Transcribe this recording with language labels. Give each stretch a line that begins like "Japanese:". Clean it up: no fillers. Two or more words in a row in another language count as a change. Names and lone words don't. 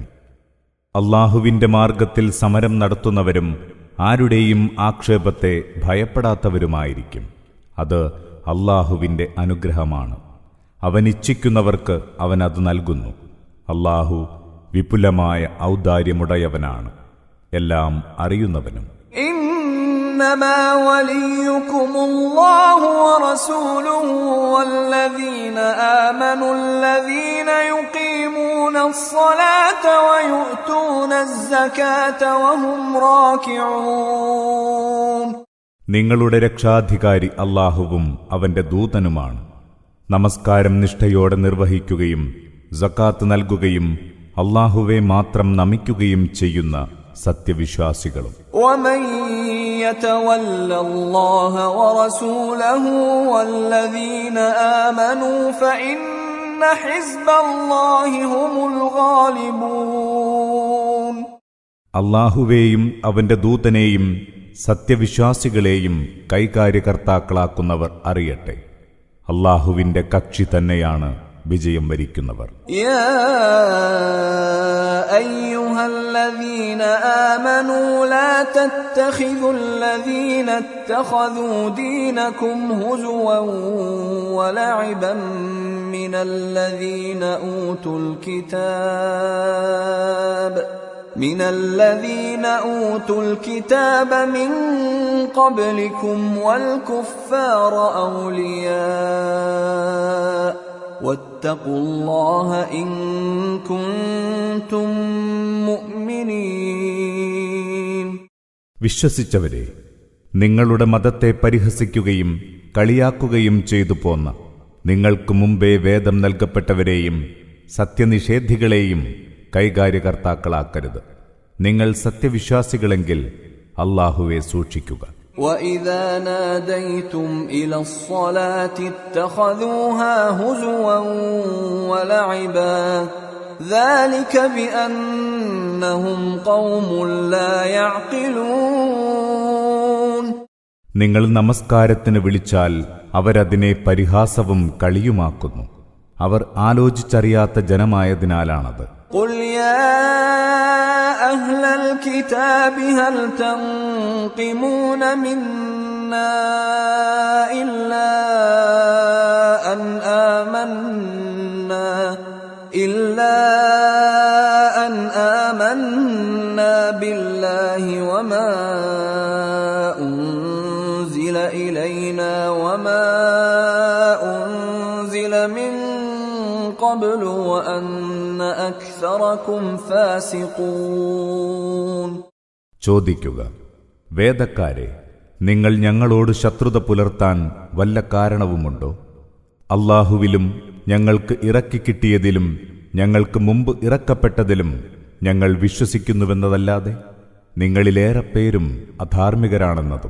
Malayalam: അല്ലാഹുവിന്റെ മാർഗത്തിൽ സമരം നടത്തുന്നവരും ആരുടെയും ആക്ഷേപത്തെ ഭയപ്പെടാത്തവരുമായിരിക്കും. അത് അല്ലാഹുവിന്റെ അനുഗ്രഹമാണ്. അവനിച്ഛിക്കുന്നവർക്ക് അവൻ അത് നൽകുന്നു. അല്ലാഹു വിപുലമായ ഔദാര്യമുടയവനാണ്, എല്ലാം അറിയുന്നവനും.
Arabic: إنما وليكم الله ورسوله والذين آمنوا الذين يقيمون الصلاة ويؤتون الزكاة وهم راكعون.
Malayalam: നിങ്ങളുടെ രക്ഷാധികാരി അല്ലാഹുവും അവന്റെ ദൂതനുമാണ്. നമസ്കാരം നിഷ്ഠയോടെ നിർവഹിക്കുകയും സക്കാത്ത് നൽകുകയും അല്ലാഹുവെ മാത്രം നമിക്കുകയും ചെയ്യുന്ന സത്യവിശ്വാസികളും.
Arabic: ومن يتول الله ورسوله والذين آمنوا فإن حزب الله هم الغالبون.
Malayalam: അല്ലാഹുവേയും അവന്റെ ദൂതനെയും സത്യവിശ്വാസികളെയും കൈകാര്യകർത്താക്കളാക്കുന്നവർ അറിയട്ടെ, അല്ലാഹുവിന്റെ കക്ഷി തന്നെയാണ് വിജയം വരിക്കുന്നവർ.
Arabic: يا أيها الذين آمنوا لا تتخذوا الذين اتخذوا دينكم هزوا ولعبا من الذين أوتوا الكتاب من قبلكم والكفار أولياء واتقوا الله إن كنتم مؤمنين.
Malayalam: വിശ്വസിച്ചവരെ, നിങ്ങളുടെ മതത്തെ പരിഹസിക്കുകയും കളിയാക്കുകയും ചെയ്തു പോന്ന നിങ്ങൾക്ക് മുമ്പേ വേദം നൽകപ്പെട്ടവരെയും സത്യനിഷേധികളെയും കൈകാര്യകർത്താക്കളാക്കരുത്. നിങ്ങൾ സത്യവിശ്വാസികളെങ്കിൽ അല്ലാഹുവെ സൂക്ഷിക്കുക.
Arabic: وَإِذَا نَادَيْتُمْ إِلَى الصَّلَاةِ اتَّخَذُوهَا هُزُوًا وَلَعِبًا ذَلِكَ بِأَنَّهُمْ قَوْمٌ لَّا يَعْقِلُونَ.
Malayalam: നിങ്ങൾ നമസ്കാരത്തിന് വിളിച്ചാൽ അവരതിനെ പരിഹാസവും കളിയുമാക്കുന്നു. അവർ ആലോചിച്ചറിയാത്ത ജനമായതിനാലാണത്.
Arabic: قُلْ يَا أَهْلَ الْكِتَابِ هَلْ تَنقِمُونَ مِنَّا إِلَّا أَنْ آمَنَّا بِاللَّهِ وَمَا أُنْزِلَ إِلَيْنَا وَمَا أُنْزِلَ مِنْ قبل وأن أكثركم فاسقون.
Malayalam: ചോദിക്കുക, വേദക്കാരെ, നിങ്ങൾ ഞങ്ങളോട് ശത്രുത പുലർത്താൻ വല്ല കാരണവുമുണ്ടോ? അല്ലാഹുവിലും ഞങ്ങൾക്ക് ഇറക്കിക്കിട്ടിയതിലും ഞങ്ങൾക്ക് മുമ്പ് ഇറക്കപ്പെട്ടതിലും ഞങ്ങൾ വിശ്വസിക്കുന്നുവെന്നതല്ലാതെ നിങ്ങളിലേറെ പേരും അധാർമികരാണെന്നതും.